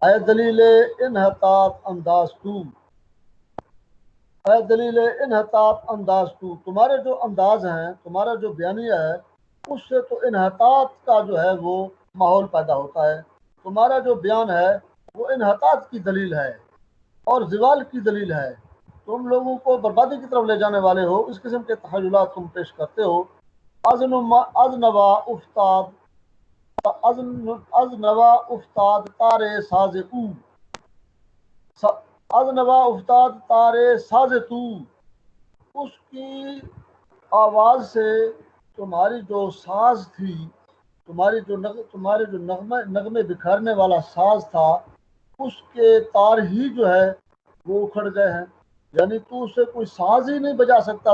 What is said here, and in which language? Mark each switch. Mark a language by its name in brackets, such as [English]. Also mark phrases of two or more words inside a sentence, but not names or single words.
[Persian] اے دلیل انحطاط انداز تو، اے دلیل انحطاط انداز تو، [Urdu] تمہارے جو انداز ہیں، تمہارا جو بیانیہ ہے، اس سے تو انحطاط کا جو ہے وہ ماحول پیدا ہوتا ہے۔ تمہارا جو بیان ہے وہ انحطاط کی دلیل ہے اور زوال کی دلیل ہے، تم لوگوں کو بربادی کی طرف لے جانے والے ہو، اس قسم کے تخیلات تم پیش کرتے ہو۔ [Persian] از نوا افتاد، از نوا افتاد تارے ساز او، از نوا افتاد تارے ساز تو، [Urdu] اس کی آواز سے تمہاری جو ساز تھی، تمہارے جو نغمے بکھارنے والا ساز تھا، اس کے تار ہی جو ہے وہ اکھڑ گئے ہیں، یعنی تو اسے کوئی ساز ہی نہیں بجا سکتا